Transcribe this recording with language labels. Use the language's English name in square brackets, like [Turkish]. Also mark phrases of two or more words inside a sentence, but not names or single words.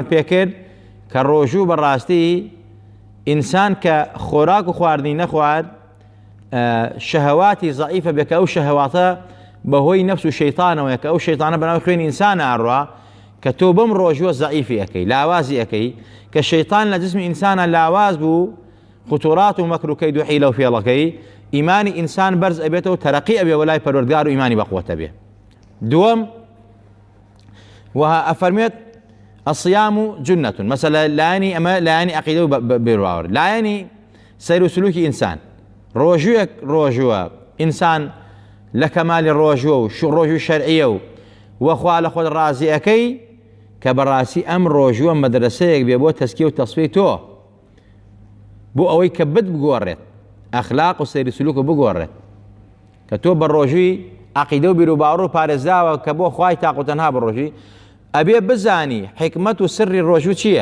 [Central Kurdish] پێکرد کە ڕۆژوو بەڕاستی ئینسان کە خۆراک و خواردنی نەخوارد شەهەواتی زەعیفە بێ کە ئەو شەهەواتە بەهۆی نەفس و شەیطانەوەیە کە ئەو شەیطانە بەناوی خوێنی ئینسان ئاڕوا کە تۆ بەم ڕۆژوە زەعیفی ئەەکەی، لاوازی ئەەکەی، کە شەیطان لە جسمی ئینسانە لاواز بوو، خطورات و مەکر و کەید و حیلە و فێڵەکەی، ئیمانی ئینسان بەرز ئەبێتەوە، تەرەقی ئەبێ وەلای پەروەردگار و ئیمانی بەقووەتە بێ. دووەم وها ئەفەرمێت [Arabic] الصيام جنة، [Central Kurdish] مثلا لایەنی ئەمە لایەنی عەقیدە و بیر و باوەڕ، لایەنی سەیر و سلوکی ئینسان. ڕۆژووە ئینسان لە کەمالی ڕۆژوە و ڕۆژوی شەرعیە و وەخوا لە خۆت ڕازی ئەەکەی کە بەڕاستی ئەم ڕۆژووە مەدرسەیەک بێ بۆ تەسکیە و تەصفیەی تۆ بۆ ئەوەی کە بگۆڕێت ئەخلاق و سەیری سلووک و بگۆڕێت کە تۆ بە ڕۆژووی عەقیدە و بیر و باوەڕ و پارێزراوە کە بۆ خوای تاق و تەنها بە ڕۆژووی ئەبێ بزانی حکمت و سری ڕۆژوو چییە؟